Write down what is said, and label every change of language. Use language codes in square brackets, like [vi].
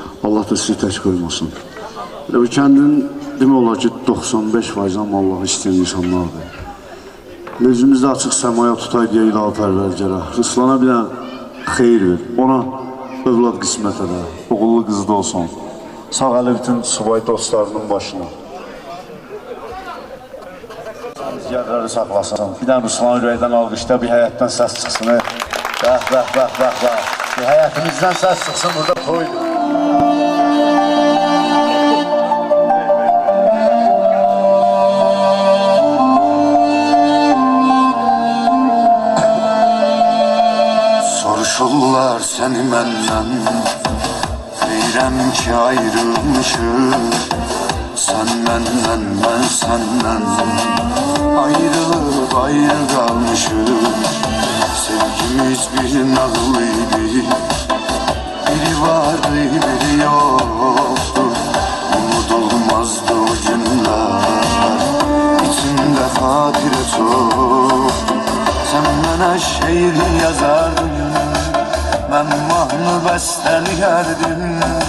[az] Allah da sizi tək qoymasın. Bu kəndin demək olar ki 95% Allah'ı istəyən insanlardır. Özümüzdə açıq səmaya tutay deyə ilahi pərvərgara. Ruslana bir dənə xeyir ver. Ona övlad qismət edə. Oğullu qızı da olsun. Sağ əli bütün subay dostlarının başına. Yerləri saxlasın. Bir dənə Ruslan ürəkdən alqışda bir həyətdən səs çıxsın. Bəh. Bir həyətimizdən səs çıxsın, burada toydur. Soruşurlar səni məndən, deyirəm ki ayrılmışıq. Sən məndən, mən səndən, ayrılıb ayrı qalmışıq. Sevgimiz bir nağıl idi, biri vardı, biri yoktu. [tr] Unudulmazdı o günler, içinde hatire çoktu. Sen bana şiir yazardın, ben mahnı besteliyerdim.